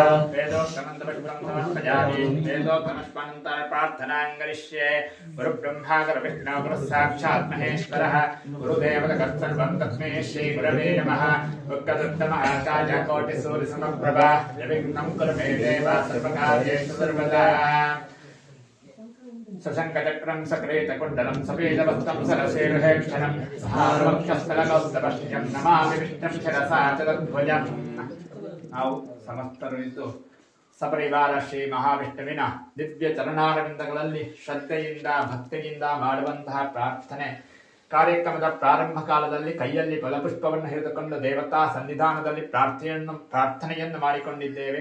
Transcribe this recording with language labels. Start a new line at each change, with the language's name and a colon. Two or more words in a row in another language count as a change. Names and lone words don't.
Sanskrit: प्रार्थनां करिष्ये गुरुब्रह्मा गुरुविष्णु गुरुसाक्षात् महेश्वरः गुरुदेवतकर्तृं तस्मै श्री गुरवे नमः वक्रतुण्डमहाकाय कोटिसूर्यसमप्रभा निर्विघ्नं कुरु मे देव सर्वकार्येषु सर्वदा सशङ्खचक्रं सकृतकुण्डलं सफेदवस्त्रं सरसेरुहेक्षणं सहारवक्षस्थलकौस्तभष्यं नमामि विष्णुं शिरसा चतुर्भुजम्
Kannada: ನಾವು ಸಮಸ್ತರು ಇದ್ದು ಸಪರಿವಾರ ಶ್ರೀ ಮಹಾವಿಷ್ಣುವಿನ ದಿವ್ಯ ಚರಣಾರವಿಂದಗಳಲ್ಲಿ ಶ್ರದ್ಧೆಯಿಂದ ಭಕ್ತಿಯಿಂದ ಮಾಡುವಂತಹ ಪ್ರಾರ್ಥನೆ ಕಾರ್ಯಕ್ರಮದ ಪ್ರಾರಂಭ ಕಾಲದಲ್ಲಿ ಕೈಯಲ್ಲಿ ಫಲಪುಷ್ಪವನ್ನು ಹಿಡಿದುಕೊಂಡು ದೇವತಾ ಸನ್ನಿಧಾನದಲ್ಲಿ ಪ್ರಾರ್ಥನೆಯನ್ನು ಮಾಡಿಕೊಂಡಿದ್ದೇವೆ.